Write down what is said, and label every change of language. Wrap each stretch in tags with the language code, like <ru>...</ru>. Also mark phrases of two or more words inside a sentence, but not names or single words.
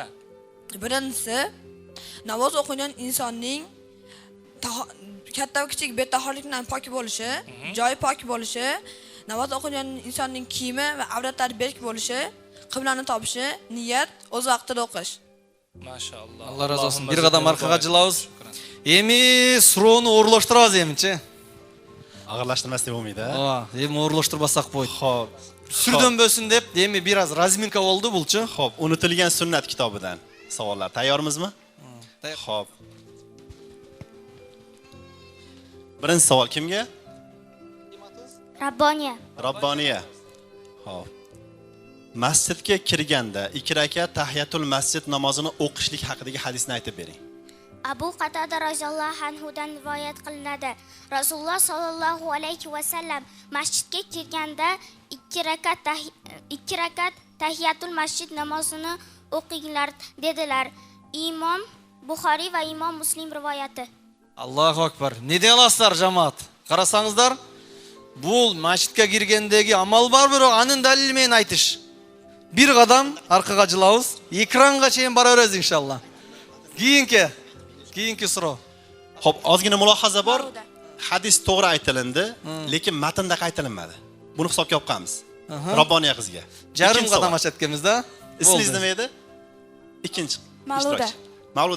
<uz>birinchisi namoz o'qigan insonning katta va kichik betaholikdan pok bo'lishi, joyi pok bo'lishi, namoz o'qigan insonning kiyimi va avratlari berk bo'lishi, qiblani topishi, niyat, o'z vaqtida o'qish. Mashallah. Alloh razı olsun. Bir qadam</uz> <ky>аркага жылабыз. Эми суроону оорлоштурабыз эмичи? Агырлаштырмас деп болмойт, Эми оорлоштурбасак болот.</ky> <uz>Xo'p.</uz> <ky>Сүрдөнбөсүн деп, эми бир аз разминка болду булчу.</ky> <uz>Xo'p, unutilgan sunnat kitobidan savollar. Tayyormizmi? Xo'p. Birinchi savol kimga? Rabboniya. Rabboniya. Xo'p. Masjidga kirganda 2 rakat tahiyatul masjid namozini o'qishlik haqidagi hadisni aytib bering. Abu Qatada roziyallohu anhudan rivoyat qilinadi. Rasululloh sollallohu alayhi va sallam masjidga kirganda 2 rakat tahiyatul masjid namozini o'qinglar dedilar. Imom Buxoriy va Imom Muslim rivoyati.</uz> <ar>الله أكبر.</ar> <ky>Ne dey alasыздар жамаат? Карасаңыздар, бул masjidga киргендеги амал бар, бирок анын далили менен айтыш.</ky> <uz>Bir qadam</uz> <ky>аркага жылабыз. Экранга чейин бара беребиз иншалла. Кийинки суроо.</ky> <uz>Xo'p, ozgina mulohaza bor. Hadis to'g'ri aytilindi, lekin matnda qaytarilmadi. Buni hisobga olib qo'yamiz. Rabboniya qizga. Jarim qadam aytganmizda. Ismingiz nima edi? Ikkinchi. Mavluda. Mavluda qizga.</uz>